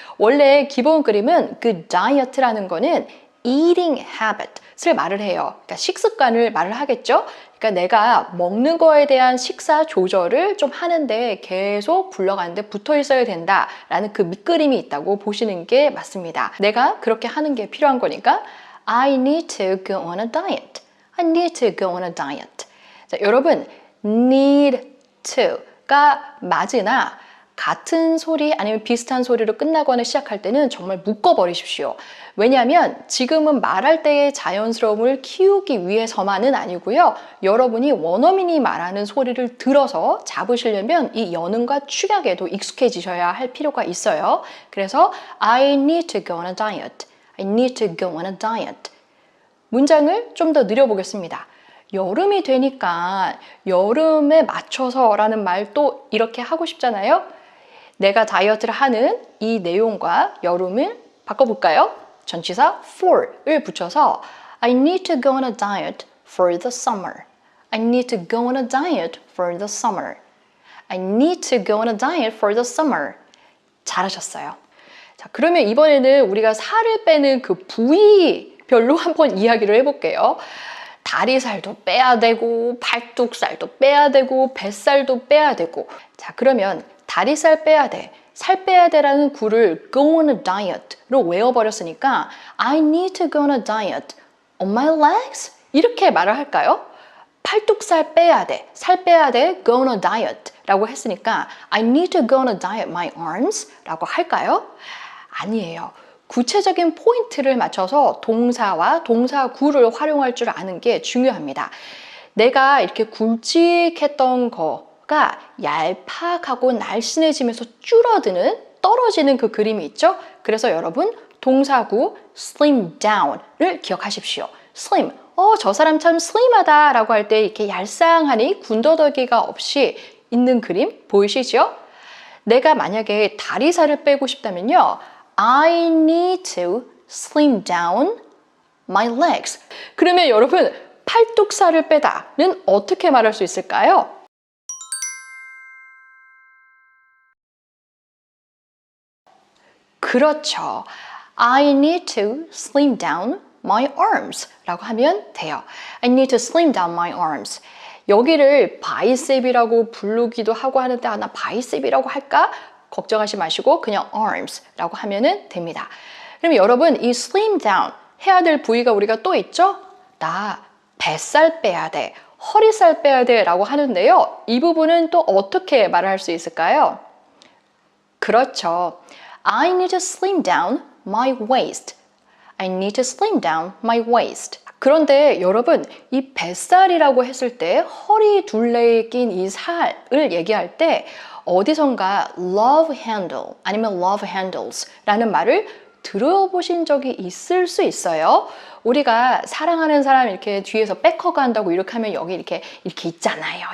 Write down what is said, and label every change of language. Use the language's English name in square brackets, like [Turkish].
[Korean] 원래 기본 그림은 그 다이어트라는 거는 eating habit을 말을 해요. 그러니까 식습관을 말을 하겠죠. 그러니까 내가 먹는 거에 대한 식사 조절을 좀 하는데 계속 굴러가는데 붙어 있어야 된다라는 그 밑그림이 있다고 보시는 게 맞습니다. 내가 그렇게 하는 게 필요한 거니까 [English] I need to go on a diet. I need to go on a diet. [Korean] 자, 여러분, need to가 맞으나 같은 소리 아니면 비슷한 소리로 끝나거나 시작할 때는 정말 묶어버리십시오. 왜냐하면 지금은 말할 때의 자연스러움을 키우기 위해서만은 아니고요. 여러분이 원어민이 말하는 소리를 들어서 잡으시려면 이 연음과 축약에도 익숙해지셔야 할 필요가 있어요. [English] 그래서 I need to go on a diet. I need to go on a diet. [Korean] 문장을 좀 더 늘려보겠습니다. 여름이 되니까 여름에 맞춰서 라는 말 또 이렇게 하고 싶잖아요. 내가 다이어트를 하는 이 내용과 여름을 바꿔볼까요? 전치사 for를 붙여서 [English] I need to go on a diet for the summer. I need to go on a diet for the summer. I need to go on a diet for the summer. [Korean] 잘하셨어요. 자, 그러면 이번에는 우리가 살을 빼는 그 부위별로 한번 이야기를 해볼게요. 다리살도 빼야 되고 팔뚝살도 빼야 되고 뱃살도 빼야 되고. 자, 그러면 다리살 빼야 돼, 살 빼야 돼라는 구를 go on a diet로 외워버렸으니까 [English] I need to go on a diet on my legs? [Korean] 이렇게 말을 할까요? 팔뚝살 빼야 돼, 살 빼야 돼, go on a diet 라고 했으니까 [English] I need to go on a diet my arms [Korean] 라고 할까요? 아니에요. 구체적인 포인트를 맞춰서 동사와 동사구를 활용할 줄 아는 게 중요합니다. 내가 이렇게 굵직했던 거가 얄팍하고 날씬해지면서 줄어드는, 떨어지는 그 그림이 있죠? 그래서 여러분 동사구 slim down을 기억하십시오. slim, 저 사람 참 슬림하다 라고 할 때 이렇게 얄쌍하니 군더더기가 없이 있는 그림 보이시죠? 내가 만약에 다리살을 빼고 싶다면요, [English] I need to slim down my legs. [Korean] 그러면 여러분 팔뚝살을 빼다는 어떻게 말할 수 있을까요? 그렇죠. [English] I need to slim down my arms 라고 하면 돼요. I need to slim down my arms. [Korean] 여기를 바이셉이라고 부르기도 하고 하는데 나 바이셉이라고 할까? 걱정하지 마시고 그냥 arms라고 하면 됩니다. 그럼 여러분 이 slim down 해야 될 부위가 우리가 또 있죠? 나 뱃살 빼야 돼, 허리살 빼야 돼 라고 하는데요. 이 부분은 또 어떻게 말할 수 있을까요? 그렇죠. [English] I need to slim down my waist. I need to slim down my waist. [Korean] 그런데 여러분 이 뱃살이라고 했을 때 허리 둘레에 낀 이 살을 얘기할 때 어디선가 love handle 아니면 love handles 라는 말을 들어보신 적이 있을 수 있어요. 우리가 사랑하는 사람 이렇게 뒤에서 백허그 한다고 이렇게 하면 여기 이렇게 있잖아요.